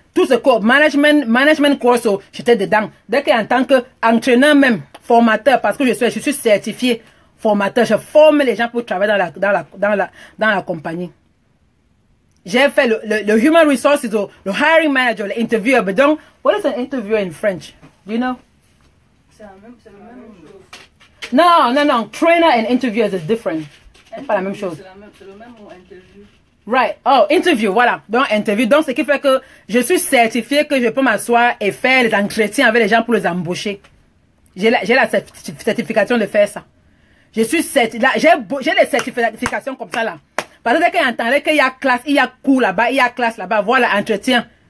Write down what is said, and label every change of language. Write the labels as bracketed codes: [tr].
[fr] Tout ce cours, management course, j'étais dedans. Dès qu'en tant qu'entraîneur même, formateur, parce que je suis certifié formateur, je forme les gens pour travailler dans la compagnie. J'ai fait le human resources, le hiring manager, l'interviewer. [en] But donc, what is an interviewer in French? Do you know? [fr] C'est la même chose. Non. [en] Trainer and interviewer is different. [fr] C'est pas la même chose. C'est le même mot, interview. [en] Right. [fr] Oh, interview, voilà. Donc, interview. Donc, ce qui fait que je suis certifié que je peux m'asseoir et faire les entretiens avec les gens pour les embaucher. J'ai la certification de faire ça. Je suis certifié. J'ai les certifications comme ça là. Parce que dès qu'il entendait qu'il y a classe, il y a cours là-bas, il y a classe là-bas, voilà, entretien.